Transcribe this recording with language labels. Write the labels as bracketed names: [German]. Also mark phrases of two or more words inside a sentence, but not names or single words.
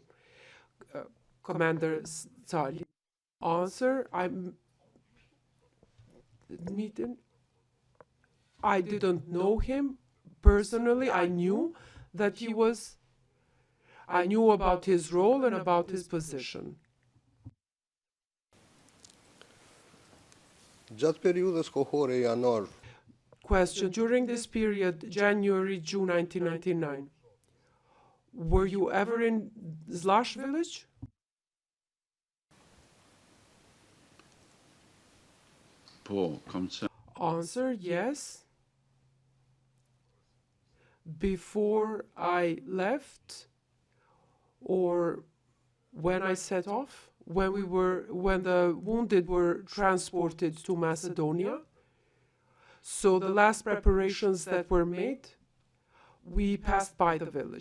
[English] Commander Salih. Answer, I didn't know him personally. I knew that I knew about his role and about his position. [Albanian] gjatë periudhës kohore janar [English] Question, during this period, January-June 1999, were you ever in Zlash village? [Albanian] Po, kam qenë. [English] Answer, yes. Before I left, or when I set off, when the wounded were transported to Macedonia. So the last preparations that were made, we passed by the village.